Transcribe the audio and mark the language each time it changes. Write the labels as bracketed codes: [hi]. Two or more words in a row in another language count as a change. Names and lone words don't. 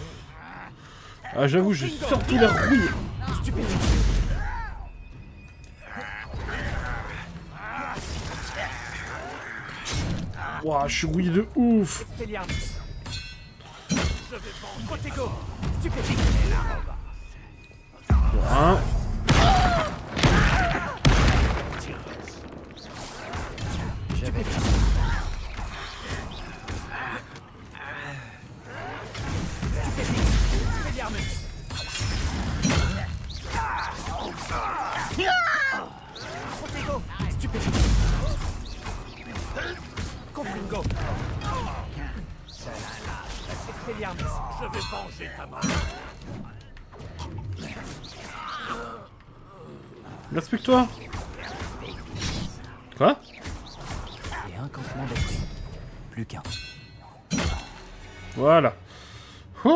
[fr] Ah j'avoue, j'ai surtout l'air rouillé. Ouah, je suis rouillé de ouf. Expelliarmus. Je vais vendre. Protego. Stupéfique. Hein. Je vais Expelliarmus. Protego. Stupéfique. Confringo. Expelliarmus. Je vais venger ta mort. Respecte-toi. Quoi? Et un campement détruit. Plus qu'un. Voilà. Oh,